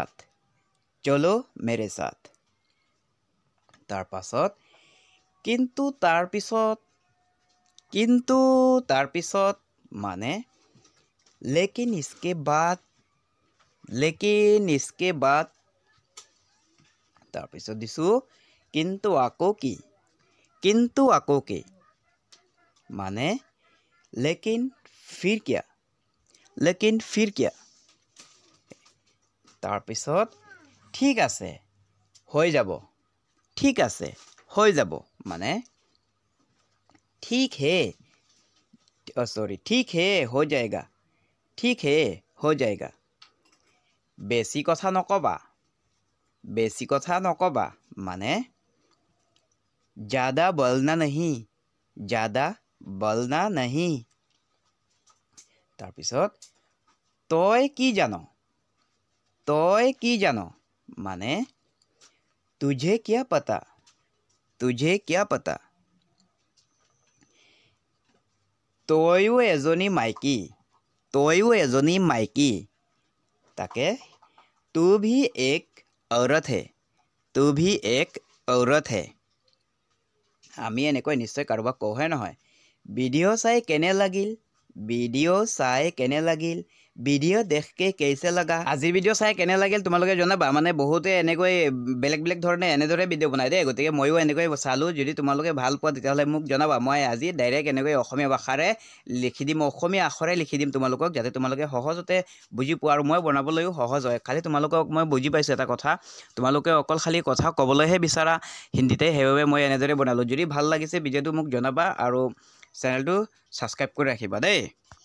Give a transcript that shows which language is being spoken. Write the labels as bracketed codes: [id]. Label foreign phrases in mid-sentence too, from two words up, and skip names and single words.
[as] সাথ তাৰ পাছত কিন্তু তাৰ পিছত মানে [hi] लेकिन इसके [as] बाद তাৰ পিছত দিছো কিন্তু আকৌ কি माने [hi] लेकिन फिर क्या [as] তাৰ পিছত ঠিক আছে হৈ যাব মানে [hi] ठीक है हो जाएगा [as] বেছি কথা নকবা মানে [hi] ज़्यादा बोलना नहीं [as] তাৰ পিছত তই কি জানো মানে [hi] तुझे क्या पता [as] তয়ো এজনী মাইকী তাকে [hi] तू भी एक औरत है [as] আমি এনেকৈ নিশ্চয় কাৰোবাক কওঁ হয় নহয় ভিডিঅ' চাই কেনে লাগিল ভিডিঅ' [hi] देख के कैसा लगा [as] আজি ভিডিঅ' চাই কেনে লাগিল তোমালোকে জনাবা মানে বহুতে এনেকৈ বেলেগ ধৰণে এনেদৰে ভিডিঅ' বনাই দেই গতিকে ময়ো এনেকৈ চালোঁ যদি তোমালোকে ভাল পোৱা তেতিয়াহ'লে মোক জনাবা মই আজি ডাইৰেক্ট এনেকৈ অসমীয়া ভাষাৰে লিখি দিম অসমীয়া আখৰে লিখি দিম তোমালোকক যাতে তোমালোকে সহজতে বুজি পোৱা আৰু মই বনাবলৈও সহজ হয় খালি তোমালোকক মই বুজি পাইছোঁ এটা কথা তোমালোকে অকল খালি কথা ক'বলৈহে বিচাৰা হিন্দীতে সেইবাবে মই এনেদৰে বনালোঁ যদি ভাল লাগিছে ভিডিঅ'টো মোক জনাবা আৰু চেনেলটো ছাবস্ক্ৰাইব কৰি ৰাখিবা দেই